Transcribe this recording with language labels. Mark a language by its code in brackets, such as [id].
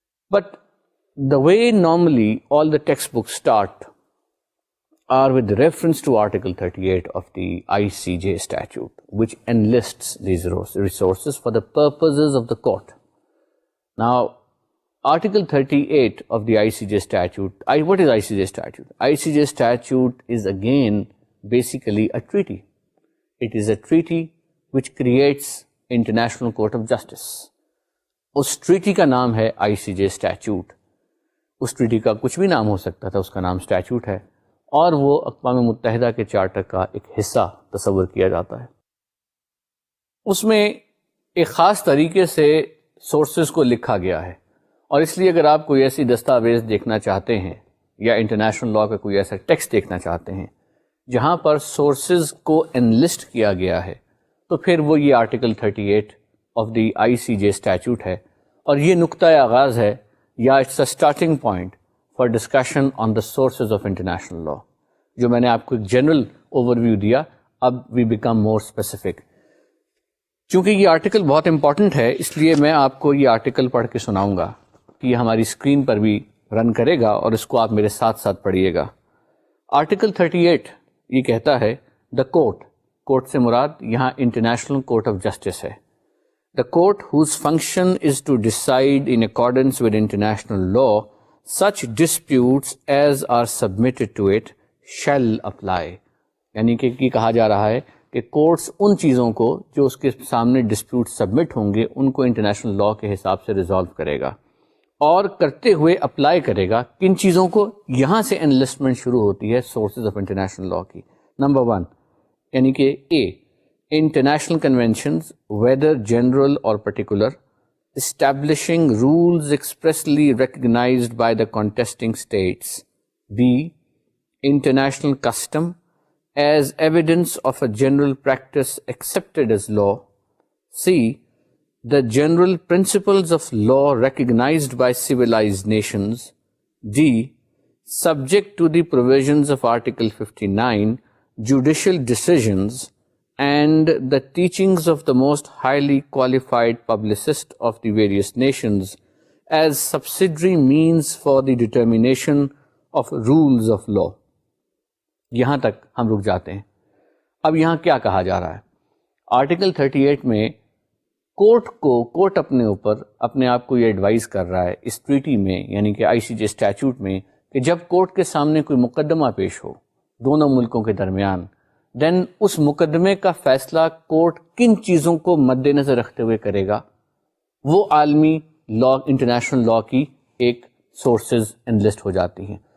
[en] But the way normally all the textbooks start are with reference to Article 38 of the ICJ statute, which enlists these resources for the purposes of the court. Now, Article 38 of the ICJ statute, what is ICJ statute? ICJ statute is again basically a treaty. It is a treaty which creates International Court of Justice. [ur] اس treaty کا نام ہے آئی سی J statute. اس treaty کا کچھ بھی نام ہو سکتا تھا, اس کا نام اسٹیچوٹ ہے, اور وہ اقوام متحدہ کے چارٹر کا ایک حصہ تصور کیا جاتا ہے. اس میں ایک خاص طریقے سے سورسز کو لکھا گیا ہے, اور اس لیے اگر آپ کوئی ایسی دستاویز دیکھنا چاہتے ہیں یا انٹرنیشنل لاء کا کوئی ایسا ٹیکسٹ دیکھنا چاہتے ہیں جہاں پر سورسز کو انلسٹ کیا گیا ہے, تو پھر وہ یہ article 38 of the I C J statute ہے, اور یہ نقطۂ آغاز ہے یا [en] It's a starting point for discussion on the sources of international law. [ur] جو میں نے آپ کو ایک جنرل اوور ویو دیا, اب [en] We become more specific. [ur] چونکہ یہ آرٹیکل بہت امپورٹنٹ ہے, اس لیے میں آپ کو یہ آرٹیکل پڑھ کے سناؤں گا کہ یہ ہماری اسکرین پر بھی رن کرے گا, اور اس کو آپ میرے ساتھ ساتھ پڑھیے گا. آرٹیکل 38 یہ کہتا ہے دا کورٹ سے مراد یہاں انٹرنیشنل کورٹ آف جسٹس ہے. [en] The court whose function is to decide in accordance with international law such disputes as are submitted to it shall apply. [ur] یعنی کہ یہ کہا جا رہا ہے کہ کورٹس ان چیزوں کو جو اس کے سامنے ڈسپیوٹ سبمٹ ہوں گے ان کو انٹرنیشنل لاء کے حساب سے ریزالو کرے گا, اور کرتے ہوئے اپلائی کرے گا. کن چیزوں کو؟ یہاں سے انلسٹمنٹ شروع ہوتی ہے سورسز آف انٹرنیشنل لاء کی. نمبر 1 یعنی کہ [en] A, international conventions, whether general or particular, establishing rules expressly recognized by the contesting states. B, international custom as evidence of a general practice accepted as law. C, the general principles of law recognized by civilized nations. D, subject to the provisions of Article 59, judicial decisions and the teachings of the most highly qualified publicists of the various nations as subsidiary means for the determination of rules of law. [ur] یہاں تک ہم رک جاتے ہیں. اب یہاں کیا کہا جا رہا ہے؟ آرٹیکل 38 میں کورٹ اپنے اوپر اپنے آپ کو یہ ایڈوائز کر رہا ہے اس ٹریٹی میں, یعنی کہ آئی سی جے اسٹیچوٹ میں, کہ جب کورٹ کے سامنے کوئی مقدمہ پیش ہو دونوں ملکوں کے درمیان, دین اس مقدمے کا فیصلہ کورٹ کن چیزوں کو مد نظر رکھتے ہوئے کرے گا, وہ عالمی لاء, انٹرنیشنل لاء کی ایک سورسز انلسٹ ہو جاتی ہیں.